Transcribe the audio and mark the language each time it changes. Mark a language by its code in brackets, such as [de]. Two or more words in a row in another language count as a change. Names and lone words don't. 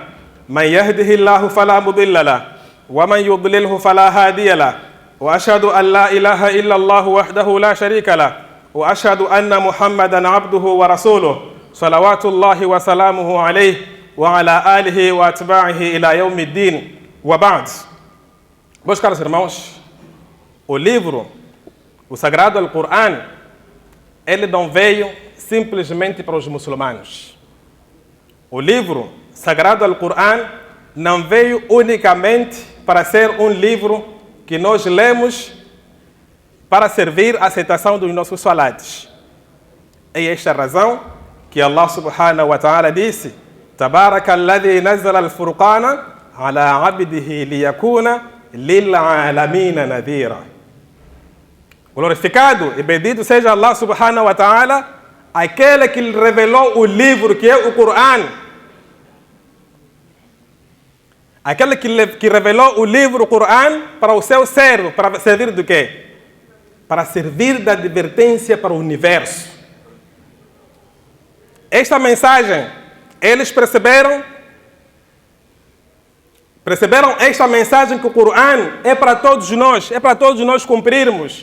[ar] من يهده الله فلا مضل له ومن يضلله فلا هادي له. وأشهد أن لا إله إلا الله وحده لا شريك له وأشهد أن محمدا عبده ورسوله صلوات الله وسلامه عليه وعلى آله وأتباعه إلى يوم الدين وبعد. [pt] Meus caros irmãos, o livro, o Sagrado Alcorão, ele não veio simplesmente para os muçulmanos. O livro sagrado Al-Qur'an não veio unicamente para ser um livro que nós lemos para servir à aceitação dos nossos salates. É esta a razão que Allah [ar] سبحانه وتعالى [pt] disse: [ar] تبارك الذي نزل الفرقان على عبده ليكون للعالمين نذيرا. [pt] Glorificado e bendito seja Allah [ar] سبحانه وتعالى, [pt] aquele que lhe revelou o livro que é o Qur'an. Aquele que revelou o livro, o Qur'an, para o seu servo, para servir do quê? Para servir da advertência para o universo. Esta mensagem, eles perceberam esta mensagem que o Qur'an é para todos nós cumprirmos.